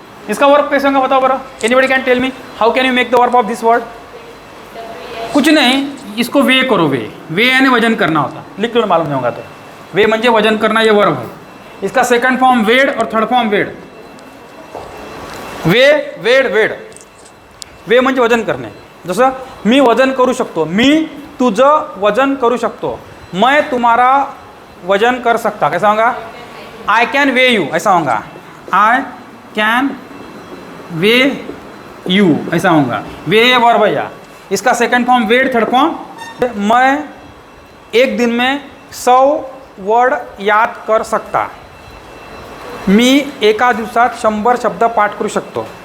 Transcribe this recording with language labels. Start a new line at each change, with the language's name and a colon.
Hindi: इसका वर्ब कैसे होगा बताओ बरा,
English: Anybody can tell me how can you make the verb of this word.
Hindi: कुछ नहीं, इसको वे करो, वे यानी वजन करना होता, लिख लो मालूम नहीं होगा तो। वे म्हणजे वजन करना, ये वर्ब है। इसका सेकंड फॉर्म वेड और थर्ड फॉर्म वेड।
Marathi: वे, वेड, वेड, वे म्हणजे वजन करणे। जसं मी वजन करू शकतो,
Hindi: मी तुझं वजन करू शकतो, मैं तुम्हारा वजन कर सकता, कैसा होगा,
English: I can way you,
Hindi: ऐसा होगा, आई कैन वे यू, ऐसा होगा। वे वर्ब है। इसका सेकंड फॉर्म वेड, थर्ड फॉर्म, मैं एक दिन में 100 वर्ड याद कर सकता,
Marathi: मी एका दिवसात 100 शब्द पाठ करू शकतो।